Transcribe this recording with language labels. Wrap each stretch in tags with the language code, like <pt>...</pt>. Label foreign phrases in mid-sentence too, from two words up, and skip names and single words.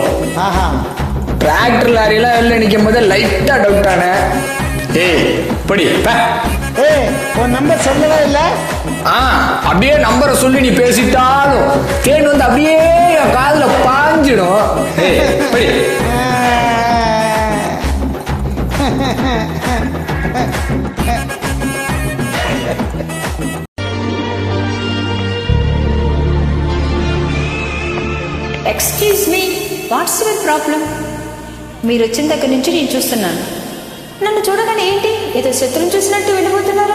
<ta>டிராக்டர் லாரியெல்லாம் வெளில நிற்கும் போது லைட்டா டவுட் ஆன. ஏய் படி. உன் நம்பர் சொல்லவே இல்ல. அப்படியே நம்பரை சொல்லி நீ பேசிட்டாலும் தேன் வந்து அப்படியே என் காதுல பாஞ்சிடும். ஏய் படி.</ta> <en>Excuse me, what's your problem?</en> <te>మీరు వచ్చిన దగ్గర నుంచి నేను చూస్తున్నాను. నన్ను చూడగానే ఏంటి ఏదో శత్రువుని చూసినట్టు వెళ్ళిపోతున్నారు?</te>